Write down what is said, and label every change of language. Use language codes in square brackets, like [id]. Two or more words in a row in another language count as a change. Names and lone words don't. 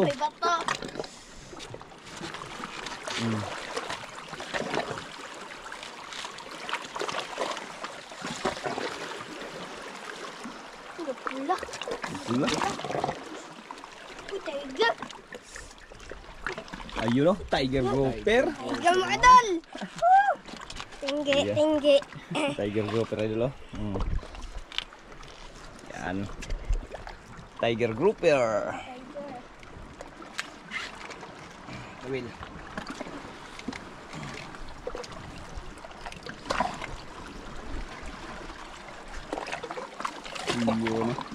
[tl] May bato. Pula. Pula. Uy, tiger. [en] Ayun, oh, tiger grouper. [tl] Tiger mga idol! Tinggi, Yeah. tinggi. [en] Tiger grouper idol, oh. Yan. Tiger grouper. Will. [tl] Yun.